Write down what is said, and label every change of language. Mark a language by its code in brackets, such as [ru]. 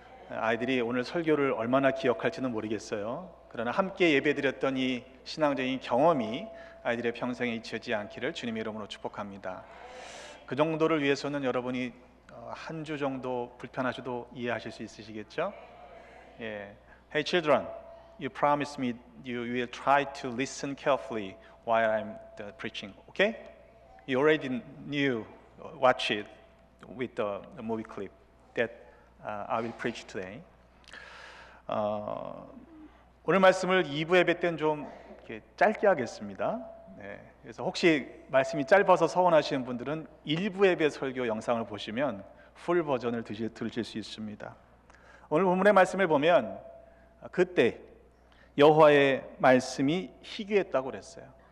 [ko] 아이들이 오늘 설교를 얼마나 기억할지는 모르겠어요. 그러나 함께 예배드렸던 이 신앙적인 경험이 아이들의 평생에 잊혀지지 않기를 주님의 이름으로 축복합니다. 그 정도를 위해서는 여러분이 한 주 정도 불편하셔도 이해하실 수 있으시겠죠? 예. [en] Hey children, you promise me you will try to listen carefully while I'm preaching, okay? You already knew, watch it with the movie clip that I will preach today. [ko] 오늘 말씀을 2부 예배 때는 좀 이렇게 짧게 하겠습니다. 네, 그래서 혹시 말씀이 짧아서 서운하시는 분들은 1부 예배 설교 영상을 보시면 풀 버전을 들으실 수 있습니다. 오늘 본문의 말씀을 보면 그때 여호와의 말씀이 희귀했다고 그랬어요.